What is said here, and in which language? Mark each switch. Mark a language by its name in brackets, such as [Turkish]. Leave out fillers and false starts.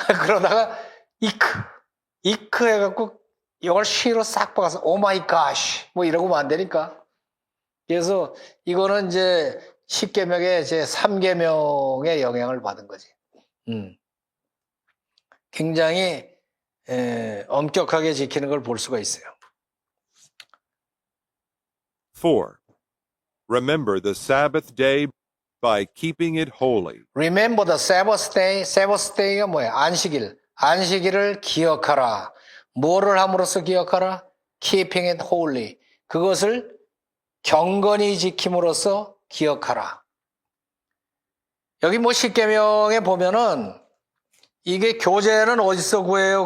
[Korean] 그러다가 이크 해갖고 이걸 시로 싹 박아서 오 마이 갓 뭐 이러고만 안 되니까. 그래서 이거는 이제 10계명의 제 3계명의 영향을 받은 거지. 굉장히 엄격하게 지키는 걸 볼 수가 있어요. 4. [English] Remember the Sabbath day by keeping it holy. Remember the Sabbath day. [Korean] Sabbath day가 뭐예요? 안식일. 안식일을 기억하라. 뭐를 함으로써 기억하라? [English] Keeping it holy. [Korean] 그것을 경건히 지킴으로써 기억하라. 여기 뭐 십계명에 보면은 이게 교재는 어디서 구해요?